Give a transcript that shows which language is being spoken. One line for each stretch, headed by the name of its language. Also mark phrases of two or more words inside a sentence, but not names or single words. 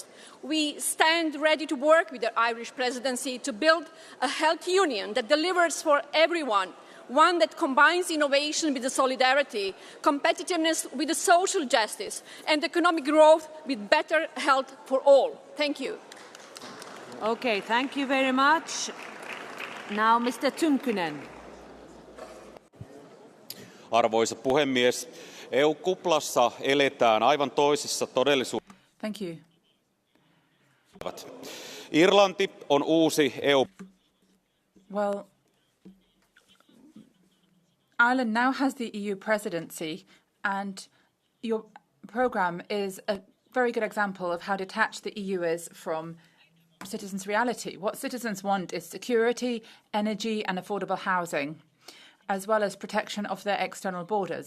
English: We stand ready to work with the Irish presidency to build a health union that delivers for everyone, one that combines innovation with the solidarity, competitiveness with the social justice, and economic growth with better health for all. Thank you. Okay, thank you very much. Now, Mr. Tynkkynen.
Finnish: Arvoisa puhemies, EU-kuplassa eletään aivan toisessa todellisuudessa.
English: Thank you.
Finnish: Irlanti on uusi EU.
English: Well, Ireland now has the EU presidency, and your programme is a very good example of how detached the EU is from citizens' reality. What citizens want is security, energy and affordable housing, as well as protection of their external borders.